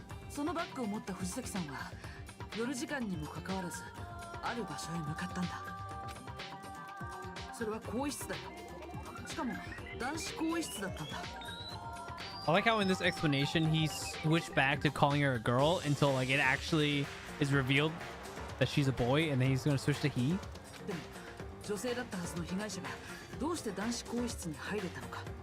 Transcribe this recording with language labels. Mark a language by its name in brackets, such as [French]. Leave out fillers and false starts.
[Japanese] そのバッグを持った藤崎さんは夜時間にもかかわらずある場所へ向かったんだ。それは更衣室だよ。しかも男子更衣室だったんだ。 [English] I like how in this explanation he switched back to calling her a girl until like it actually is revealed that she's a boy, and then he's gonna switch to he. [Japanese] でも女性だったはずの被害者がどうして男子更衣室に入れたのか。